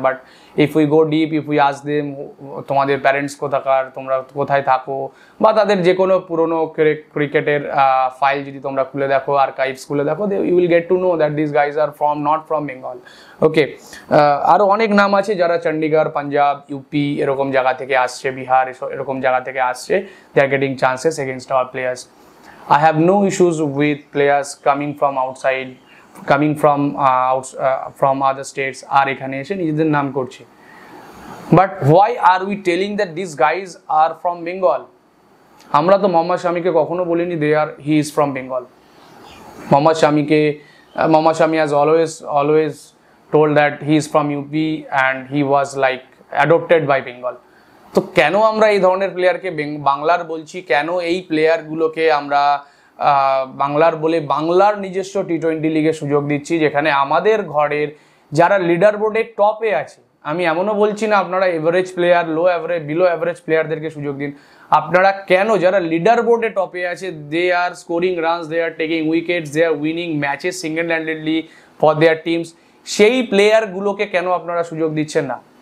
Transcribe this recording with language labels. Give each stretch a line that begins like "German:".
English: but if we go deep, if we ask them,
Bangla: তোমাদের parents কোথাকার, তোমরা কোথায় থাকো, বা তাদের যে কোনো পুরোনো ক্রিকেটের ফাইল যদি তোমরা খুলে দেখো, আর্কাইভস খুলে দেখো,
English: You will get to know that this guys are not from Bengal.
Bangla: ওকে, আরও অনেক নাম আছে যারা চণ্ডীগড়, পাঞ্জাব, ইউপি এরকম জায়গা থেকে আসছে, বিহার এরকম জায়গা থেকে আসছে।
English: They are getting chances against our players. I have no issues with players coming from outside, coming from other states
Bangla: আর এখানে এসে নিজেদের নাম করছে।
English: But why are we telling that these guys are from Bengal?
Bangla: আমরা তো মোহাম্মদ শামিকে কখনো বলিনি
English: he is from Bengal. Mohammed Shami has always told that he is from UP and he was like adopted by Bengal.
Bangla: তো কেন আমরা এই ধরনের প্লেয়ারকে বাংলার বলছি, কেন এই প্লেয়ারগুলোকে আমরা বাংলার বলে বাংলার নিজস্ব টি-20 লিগে সুযোগ দিচ্ছি, যেখানে আমাদের ঘরের যারা লিডার বোর্ডের টপে আছে, আমি এমনও বলছি না আপনারা এভারেজ প্লেয়ার, বিলো অ্যাভারেজ প্লেয়ারদেরকে সুযোগ দিন, আপনারা কেন যারা লিডার বোর্ডে টপে আছে,
English: they are scoring runs, they are taking wickets, they are winning matches single handedly for their teams,
Bangla: সেই প্লেয়ারগুলোকে কেন আপনারা সুযোগ দিচ্ছেন না?